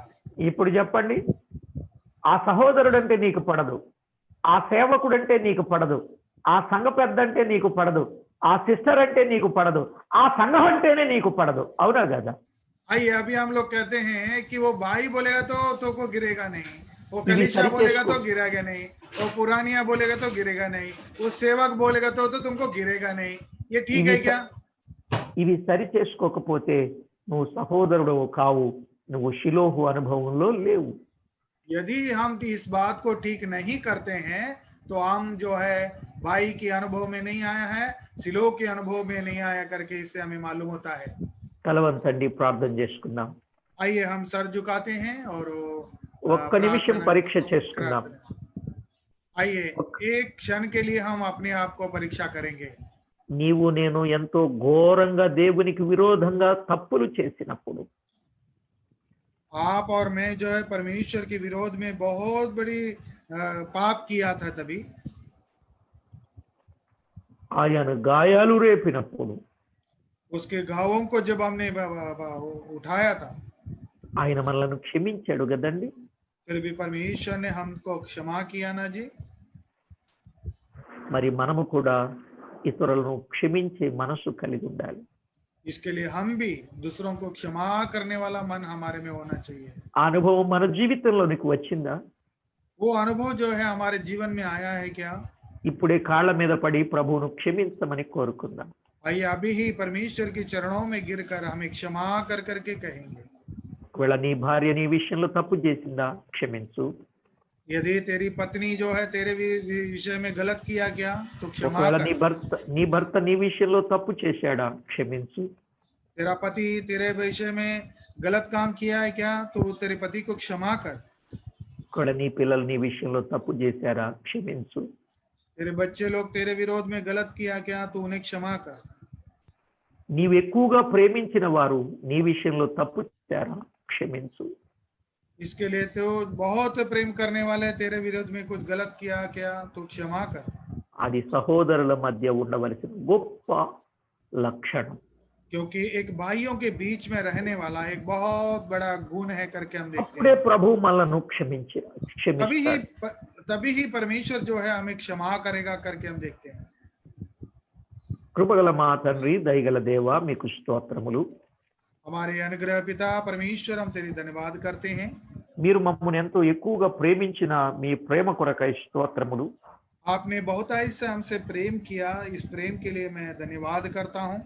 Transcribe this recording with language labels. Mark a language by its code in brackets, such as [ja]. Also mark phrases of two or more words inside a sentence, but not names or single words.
[te] ఇప్పుడు చెప్పండి, ఆ సహోదరుడంటే నీకు పడదు, ఆ సేవకుడంటే నీకు పడదు, ఆ సంఘ పెద్దంటే నీకు పడదు, ఆ సిస్టర్ అంటే నీకు పడదు, ఆ సంఘం అంటేనే నీకు పడదు. అవునా కదా? [hi] आइए, अभी हम लोग कहते हैं कि वो भाई बोलेगा तो को गिरेगा नहीं, वो कलीसिया बोलेगा तो गिरेगा नहीं, वो पुरानिया बोलेगा तो गिरेगा नहीं, वो सेवक बोलेगा तो तुमको गिरेगा नहीं। ये ठीक है क्या? [te] ఇవి సరి చేసుకోకపోతే నువ్వు సహోదరుడు కావు, నువ్వు షిలోహు అనుభవంలో లేవు. [hi] यदि हम इस बात को ठीक नहीं करते हैं तो हम जो है भाई के अनुभव में नहीं आया है, सिलोह के अनुभव में नहीं आया करके इससे हमें मालूम होता है। [te] తలవంచండి, ప్రార్థన చేసుకుందాం. [hi] आइए, हम सर झुकाते हैं और [te] ఒక్క నిమిషం పరీక్ష చేసుకుందాం. [hi] आइए, एक क्षण के लिए हम अपने आप को परीक्षा करेंगे। [te] నీవు నేను ఎంతో ఘోరంగా దేవునికి విరోధంగా తప్పులు చేసినప్పుడు, [hi] आप और मैं जो है परमेश्वर के विरोध में बहुत बड़ी पाप किया था, तभी [te] ఆయన గాయాలు రేపినప్పుడు, [hi] उसके घावों को जब हमने उठाया था, [te] ఆయన మనల్ని క్షమించాడు కదండి. [hi] फिर भी परमेश्वर ने हमको क्षमा किया ना जी। [te] మరి మనము కూడా ఇతరులను క్షమించే మనసు కలిగి ఉండాలి. [hi] इसके लिए हम भी दूसरों को क्षमा करने वाला मन हमारे में होना चाहिए। [te] ఆ అనుభవం మన జీవితంలోనికి వచ్చిందా? [hi] वो अनुभव जो है हमारे जीवन में आया है क्या? [te] ఇప్పుడే కాళ్ళ మీద పడి ప్రభువును క్షమించమని కోరుకుందాం. [hi] आइए अभी ही परमेश्वर के चरणों में गिरकर हमें क्षमा कर करके कहेंगे। [te] ఒకవేళ నీ భార్య నీ విషయంలో తప్పు చేసిందా క్షమించు. [hi] यदि तेरी पत्नी जो है तेरे विषय में गलत किया क्या तो क्षमा [te] ఒకవేళ [hi] कर। [te] నీ భర్త నీ విషయంలో తప్పు చేశాడా క్షమించు. [hi] तेरा पति तेरे विषय में गलत काम किया है क्या तो तेरे पति को क्षमा कर। [te] ఒకవేళ నీ పిల్లలు నీ విషయంలో తప్పు చేశారా క్షమించు. [hi] तेरे बच्चे लोग तेरे विरोध में गलत किया क्या तो उन्हें क्षमा कर। [te] నీవు ఎక్కువగా ప్రేమించిన వారు నీ విషయంలో తప్పు చేశారా క్షమించు. [hi] इसके लिए तो बहुत प्रेम करने वाले तेरे विरोध में कुछ गलत किया क्या तो क्षमा कर। [te] అది సహోదరుల మధ్య ఉండవలసిన గొప్ప లక్షణం. [hi] क्योंकि एक भाइयों के बीच में रहने वाला एक बहुत बड़ा गुण है करके हम देखते [te] అప్పుడే [hi] हैं। [te] ప్రభు మనల్ని [hi] तभी [te] క్షమిస్తాడు. [hi] तभी ही परमेश्वर जो है हमें क्षमा करेगा करके हम देखते हैं। [te] కృపగల మా తండ్రి దయగల దేవ మీకు స్తోత్రములు. [hi] हमारे अनुग्रह पिता परमेश्वर हम तेरी धन्यवाद करते हैं। [te] మీరు మమ్మల్ని ఎంతో ఎక్కువగా ప్రేమించిన మీ ప్రేమ కొరకై స్తోత్రములు. [hi] आपने बहुतायत से हमसे प्रेम किया, इस प्रेम के लिए मैं धन्यवाद करता हूँ।